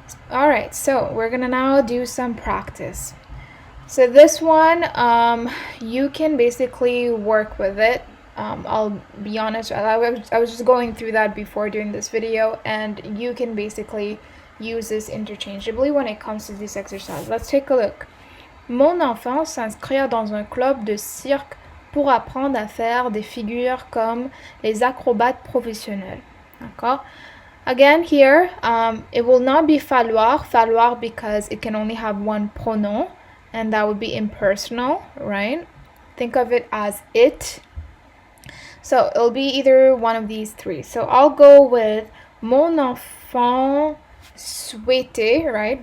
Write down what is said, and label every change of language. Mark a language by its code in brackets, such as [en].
[en] Alright, so we're gonna now do some practice. So this one, you can basically work with it. I'll be honest, I was just going through that before doing this video, and you can basically use this interchangeably when it comes to this exercise. Let's take a look. [fr] Mon enfant s'inscrit dans un club de cirque pour apprendre à faire des figures comme les acrobates professionnels. D'accord? [en] Again, here, it will not be falloir because it can only have one pronoun, and that would be impersonal, right? Think of it as it. So it'll be either one of these three. So I'll go with [fr] mon enfant souhaitait, [en] right?